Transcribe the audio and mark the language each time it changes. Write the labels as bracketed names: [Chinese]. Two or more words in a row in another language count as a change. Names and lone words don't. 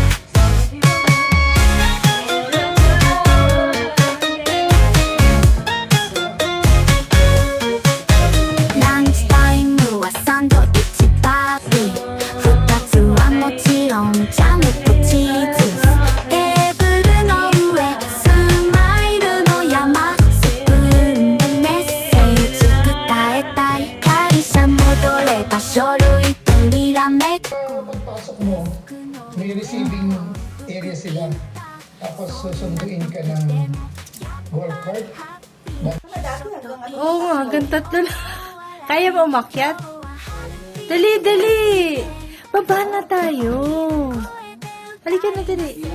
[Japanese] ランチタイムはサンドイッチパーティー、二つはもちろんジャムとチーズ。テーブルの上スマイルの山、スプーンでメッセージ伝えたい。会社戻れば書類とにらめっこ。 [Filipino] Pagpasok mo, may receiving area sila. Tapos susunduin ka ng [English] golf cart. [Filipino] Oo nga, hanggang tatlo na. Kaya mo umakyat? Dali, dali! Baba na tayo. Halika na, dali.